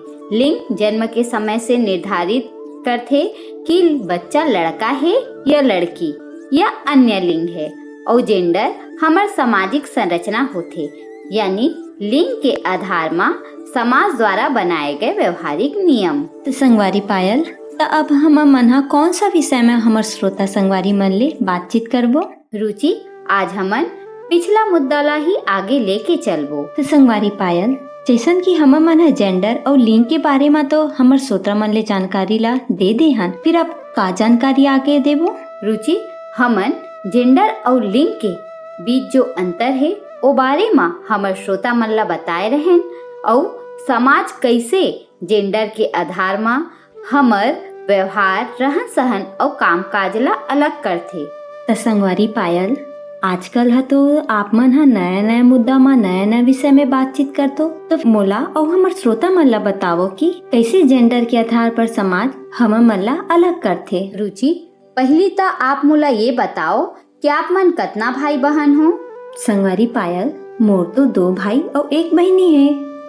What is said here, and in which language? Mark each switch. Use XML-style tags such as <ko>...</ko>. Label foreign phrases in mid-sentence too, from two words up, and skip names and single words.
<hne>लिंग जन्म के समय से निर्धारित करते कि बच्चा लड़का है या लड़की या अन्य लिंग है और जेंडर हमार सामाजिक संरचना होते, यानी लिंग के आधार में समाज द्वारा बनाए गए व्यवहारिक नियम। तो संगवारी पायल त अब हम मन कौन सा विषय में हमार श्रोता संगवारी मन ले बातचीत करबो? रुचि, आज हमन पिछला मुद्दा ला ही आगे लेके चलबो। तो संगवारी पायल, जैसन कि हम मन जेंडर और लिंग के बारे में तो हमार श्रोता मन ले जानकारी ला दे दे हन, फिर अब का जानकारी आगे देबो? रुचि, हमन जेंडर और लिंग के बीच जो अंतर है ओ बारे में हमर श्रोता मन ला बताए रहें और समाज कैसे जेंडर के आधार में हमर व्यवहार रहन सहन और काम काज ला अलग करथे। त संगवारी पायल, आजकल है तो आप मन हा नया नया मुद्दा में नया नया विषय में बातचीत करतो, तो मोला और हमार श्रोता मन ला बतावो कि कैसे जेंडर के आधार पर समाज हम मन ला अलग करथे। रुचि, पहली तो आप मोला ये बताओ कि आप मन कितना भाई बहन हो? संगवारी पायल, मोर तो 2 भाई और 1 बहनी है।</hne>